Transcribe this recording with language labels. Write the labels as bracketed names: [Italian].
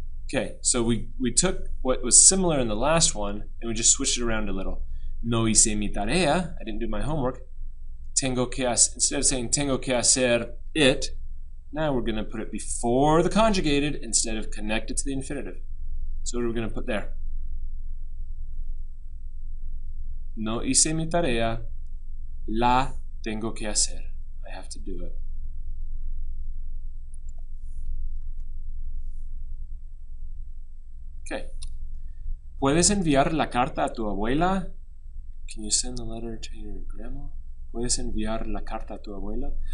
[English] Okay, so we took what was similar in the last one and we just switched it around a little. [Spanish] No hice mi tarea, [English] I didn't do my homework. [Spanish] Tengo que hacer, [English] instead of saying [Spanish] tengo que hacer [English] it, now we're going to put it before the conjugated instead of connected to the infinitive. So what are we going to put there? [Spanish] No hice mi tarea, la tengo que hacer. [English] I have to do it. [Spanish] Okay. ¿Puedes enviar la carta a tu abuela? [English] Can you send the letter to your grandma? [Spanish] ¿Puedes enviar la carta a tu abuela?